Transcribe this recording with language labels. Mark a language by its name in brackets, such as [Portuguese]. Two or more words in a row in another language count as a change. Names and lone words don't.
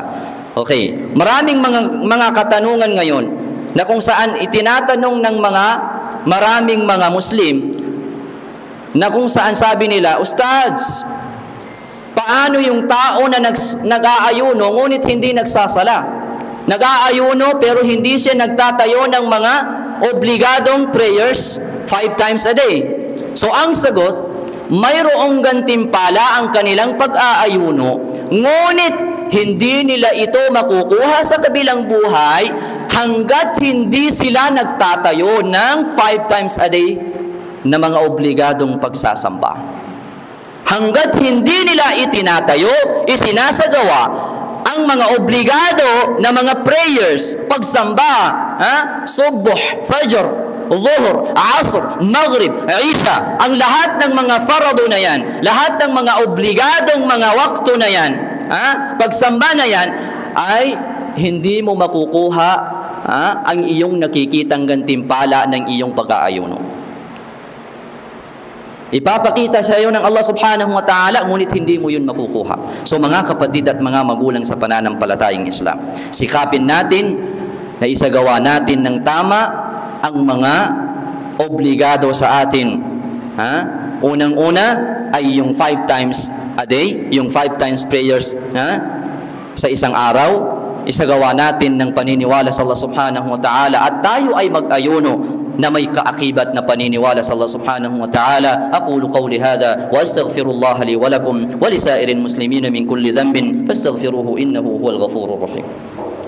[Filipino] Okay, maraming mga katanungan ngayon na kung saan itinatanong ng maraming mga Muslim na kung saan sabi nila, Ustads, paano yung tao na nag-aayuno ngunit hindi nagsasala? Nag-aayuno pero hindi siya nagtatayo ng mga obligadong [English] prayers 5 times a day. [Filipino] So ang sagot, mayroong gantimpala ang kanilang pag-aayuno, ngunit hindi nila ito makukuha sa kabilang buhay hanggat hindi sila nagtatayo ng [English] 5 times a day [Filipino] na mga obligadong pagsasamba. Hanggat hindi nila itinatayo, isinasagawa ang mga obligado na mga prayers, pagsamba, subuh, fajr, zuhur, asr, maghrib, isha, ang lahat ng mga farado na yan, lahat ng mga obligadong mga wakto na yan, pagsamba na yan, ay hindi mo makukuha ang iyong nakikitang gantimpala ng iyong pag-aayuno. Ipapakita sa iyo ng [Arabic] الله سبحانه وتعالى, [Filipino] ngunit hindi mo yun makukuha. So mga kapatid at mga magulang sa pananampalatayang Islam, sikapin natin na isagawa natin ng tama ang mga obligado sa atin. Unang-una ay yung [English] 5 times a day, [Filipino] yung [English] 5 times prayers [Filipino] sa isang araw. Isagawa natin ng paniniwala sa [Arabic] الله سبحانه وتعالى, [Filipino] at tayo ay mag-ayuno na may kaakibat na paniniwala sa [Arabic] الله سبحانه وتعالى. أقول قولي هذا وأستغفر الله لي ولكم ولسائر المسلمين من كل ذنب فاستغفروه إنه هو الغفور الرحيم.